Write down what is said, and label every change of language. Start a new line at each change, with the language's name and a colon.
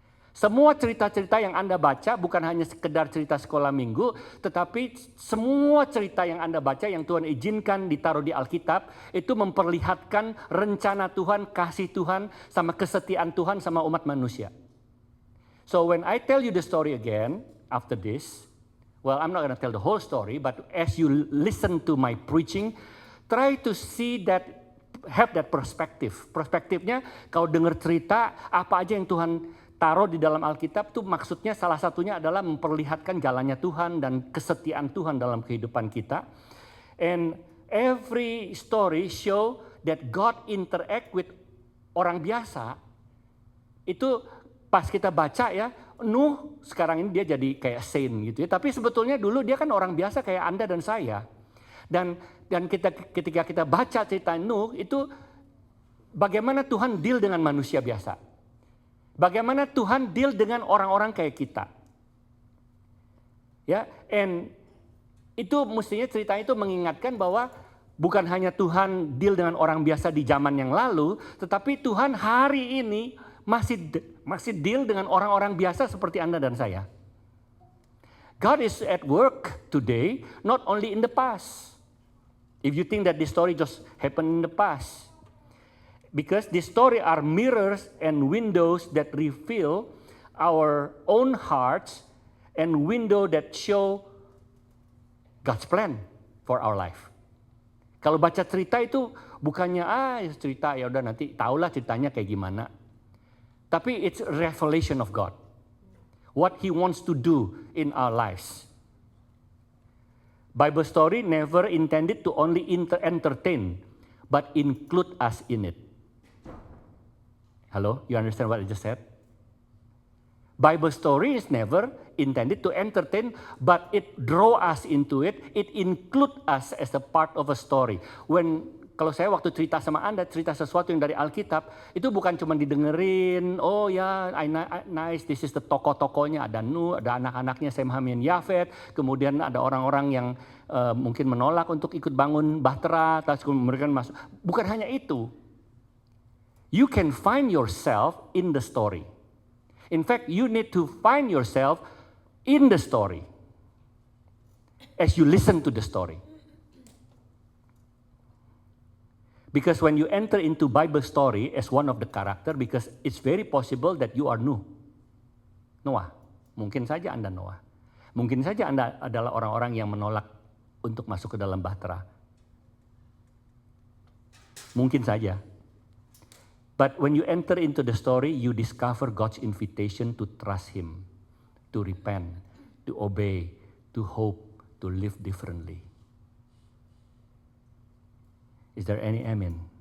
Indonesian: Semua cerita-cerita yang Anda baca bukan hanya sekedar cerita sekolah minggu, tetapi semua cerita yang Anda baca yang Tuhan izinkan ditaruh di Alkitab, itu memperlihatkan rencana Tuhan, kasih Tuhan, sama kesetiaan Tuhan sama umat manusia.
English: So when I tell you the story again, after this, well, I'm not going to tell the whole story, but as you listen to my preaching, try to see that, have that perspective.
Indonesian: Perspektifnya, kau dengar cerita, apa aja yang Tuhan taruh di dalam Alkitab tuh maksudnya salah satunya adalah memperlihatkan jalannya Tuhan dan kesetiaan Tuhan dalam kehidupan kita.
English: And every story show that God interact with
Indonesian: orang biasa. Itu pas kita baca ya, Nuh sekarang ini dia jadi kayak saint gitu ya. Tapi sebetulnya dulu dia kan orang biasa kayak Anda dan saya. Dan ketika kita baca cerita Nuh itu bagaimana Tuhan deal dengan manusia biasa. Bagaimana Tuhan deal dengan orang-orang kayak kita. Ya, and itu mestinya cerita itu mengingatkan bahwa bukan hanya Tuhan deal dengan orang biasa di zaman yang lalu, tetapi Tuhan hari ini masih deal dengan orang-orang biasa seperti Anda dan saya.
English: God is at work today, not only in the past. If you think that this story just happened in the past, because this story are mirrors and windows that reveal our own hearts and window that show God's plan for our life.
Indonesian: Kalau baca cerita itu bukannya cerita ya udah nanti tahulah ceritanya kayak gimana.
English: Tapi it's a revelation of God. What He wants to do in our lives. Bible story never intended to only entertain, but include us in it. Hello, you understand what I just said? Bible story is never intended to entertain, but it draw us into it. It include us as a part of a story. When
Indonesian: Kalau saya waktu cerita sama Anda, cerita sesuatu yang dari Alkitab, itu bukan cuma didengerin, oh ya,
English: nice, this is the
Indonesian: tokoh-tokohnya, ada Nuh, ada anak-anaknya Sem, Ham, dan Yafet, kemudian ada orang-orang yang mungkin menolak untuk ikut bangun Bahtera, terus kemudian masuk. Bukan hanya itu.
English: You can find yourself in the story. In fact, you need to find yourself in the story as you listen to the story. Because when you enter into Bible story as one of the character, because it's very possible that you are Noah.
Indonesian: Mungkin saja Anda Noah. Mungkin saja Anda adalah orang-orang yang menolak untuk masuk ke dalam Bahtera. Mungkin saja.
English: But when you enter into the story, you discover God's invitation to trust Him, to repent, to obey, to hope, to live differently. Is there any amen?